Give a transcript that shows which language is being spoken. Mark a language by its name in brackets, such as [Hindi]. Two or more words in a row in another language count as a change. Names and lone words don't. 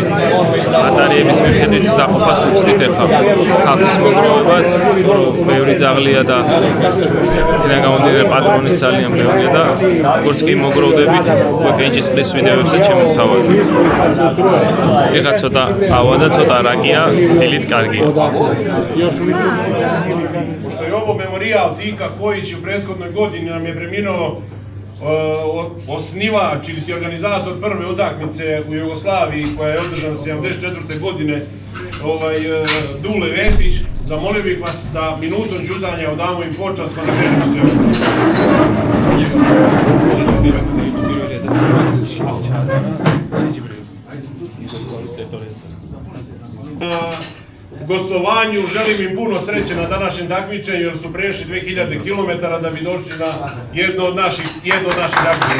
[Georgian] ბატარეების მიხედვით დაყოფას უცდით ახლა ხალხის მოგროვებას, ბევრი ძაღლია და თინან გამომდინარე პატრონიც ძალიან ბევრია და როგორც კი მოგროვდებით, უკვე კენჭისყრის ვიდეოებსაც შემოგთავაზებთ. ეხლა ცოტა ავა და ცოტა რაკია, დილით კარგია. [Serbian] Pošto je ovo memorijal Tika Kojić u prethodnoj godini nam je preminuo osnivač ili organizator prve utakmice u Jugoslaviji koja je održana 74. godine Dule Vesić, zamolio bih vas da minutom ćutanja odamo im počast pa da krenemo sve gostovanju, želim im puno sreće na današnjem takmičenju jer su prešli 2000 km da bi došli na jedno od naših takmičenja.